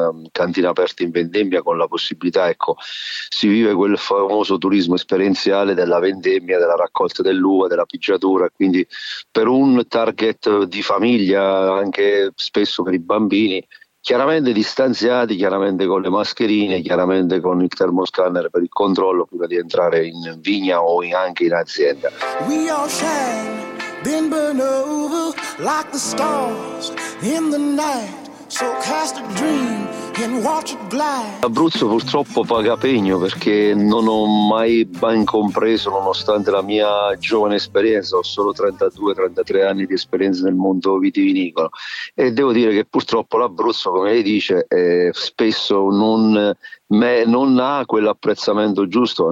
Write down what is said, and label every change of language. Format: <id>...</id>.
<it>cantine aperte in vendemmia con la possibilità, ecco, si vive quel famoso turismo esperienziale della vendemmia, della raccolta dell'uva, della pigiatura, quindi per un target di famiglia, anche spesso per i bambini, chiaramente distanziati, chiaramente con le mascherine, chiaramente con il termoscanner per il controllo prima di entrare in vigna o anche in azienda.</it> <en>We all shine, been burned over like the stars in the night. So cast a dream and watch it glide.</en> <it>L'Abruzzo purtroppo paga pegno, perché non ho mai ben compreso, nonostante la mia giovane esperienza, ho solo 32-33 anni di esperienza nel mondo vitivinicolo, e devo dire che purtroppo l'Abruzzo, come lei dice, spesso non ha quell'apprezzamento giusto.</it>